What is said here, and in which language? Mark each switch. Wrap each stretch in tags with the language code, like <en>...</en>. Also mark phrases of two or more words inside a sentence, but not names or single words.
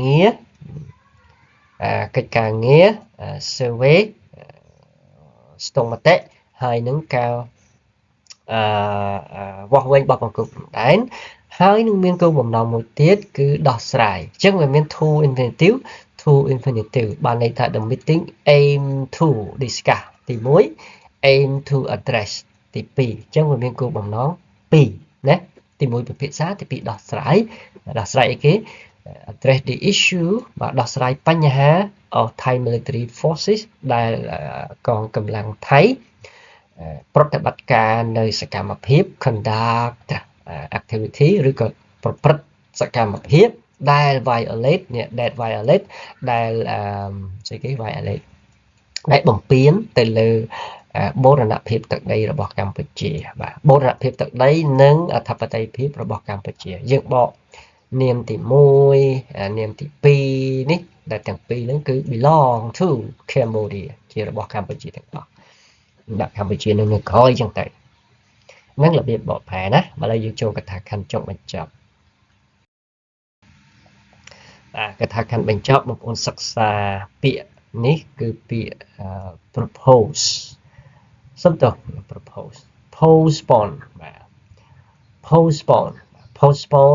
<km>ងារsurvey ស្ទង់មតិហើយនឹងការវាស់វែងរបស់បង្គោលព្រំដែនហើយនឹងមានគោលបំណងមួយទៀតគឺដោះស្រាយអញ្ចឹងវាមាន</km> <en>to infinitive</en> <km>បានន័យថា</km> <en>the meeting aim to discuss</en> <km>ទី1</km> <en>aim to address</en> <km>ទី2អញ្ចឹងវាមានគោលបំណង2ណាទី1ពិភាក្សាទី2ដោះស្រាយអីគេ</km> <en>address the issue</en> <km>បាទដោះស្រាយបញ្ហា</km> <en>of Thai military forces</en> <km>ដែលកងកម្លាំងថៃប្រតិបត្តិការនៅសកម្មភាព</km> <en>conduct activity</en> <km>ឬក៏ប្រព្រឹត្តសកម្មភាពដែល violate ដែលស្អីគេ violate ដែលបំពានទៅលើបូរណភាពទឹកដីរបស់កម្ពុជាបាទបូរណភាពទឹកដីនិងអធិបតេយ្យភាពរបស់កម្ពុជាយើងបកនាមទី1នាមទី2នេះដែលទាំងពីរហ្នឹងគឺ</km> <en>belong to Cambodia</en> <km>ជារបស់កម្ពុជាទាំងអស់ដាក់កម្ពុជានៅក្រោយចឹងទៅហ្នឹងរបៀបបកប្រែណាឥឡូវយើងចូលកថាខណ្ឌចុងបញ្ចប់ កថាខណ្ឌបញ្ចប់បងប្អូនសិក្សាពាក្យនេះគឺពាក្យ propose សុំទោស</km> <en>propose postpone</en> <km>បាទ postpone</km>